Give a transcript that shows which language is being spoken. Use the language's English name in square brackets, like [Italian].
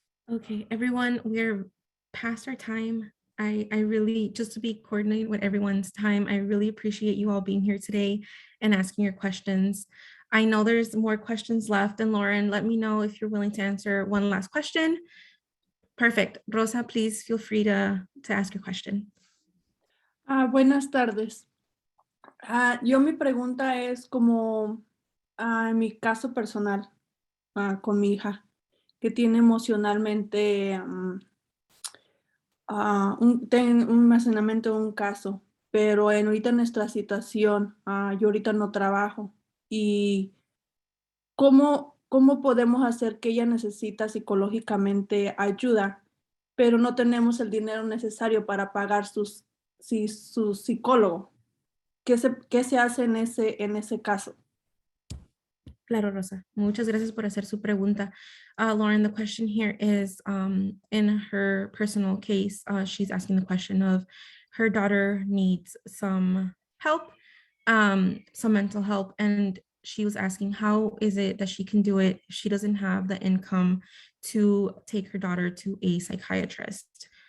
[English] Okay, everyone, we're past our time. I really, just to be coordinated with everyone's time, I really appreciate you all being here today and asking your questions. I know there's more questions left, and Lauren, let me know if you're willing to answer one last question. Perfect. Rosa, please feel free to ask your question. [Spanish] Buenas tardes. Yo mi pregunta es como en mi caso personal con mi hija, que tiene emocionalmente un almacenamiento de un caso, pero ahorita en nuestra situación, yo ahorita no trabajo, y ¿cómo podemos hacer que ella necesita psicológicamente ayuda, pero no tenemos el dinero necesario para pagar su psicólogo? ¿Qué se hace en ese caso? Claro, Rosa. Muchas gracias por hacer su pregunta. [English] Lauren, the question here is, in her personal case, she's asking the question of her daughter needs some help, some mental help, and she was asking how is it that she can do it if she doesn't have the income to take her daughter to a psychiatrist?